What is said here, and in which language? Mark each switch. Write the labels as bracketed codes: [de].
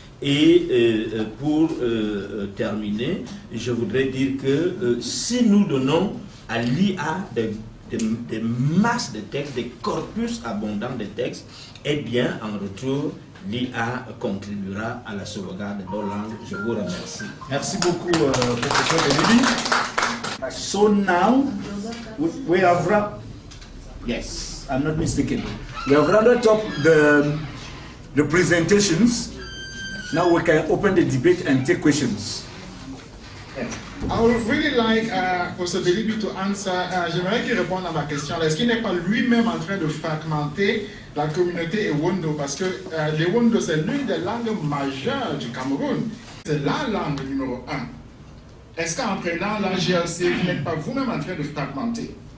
[fr] Et pour terminer, je voudrais dire que si nous donnons à l'IA des masses de textes, des corpus abondants de textes, eh bien, en retour, l'IA contribuera à la sauvegarde de nos langues. Je vous remercie. Merci beaucoup, professeur Belibi. [en] So now, we have wrapped, yes, I'm not mistaken. We have rounded up the presentations. Now we can open the debate and take questions. I would really like Professor Belibi to answer. [fr] J'aimerais qu'il réponde à ma question. Est-ce qu'il n'est pas lui-même en train de fragmenter la communauté Ewondo? Parce que l'Ewondo, c'est l'une des langues majeures du Cameroun. C'est la langue numéro 1. Est-ce qu'en prenant la GLC, vous n'êtes pas vous-même en train de fragmenter?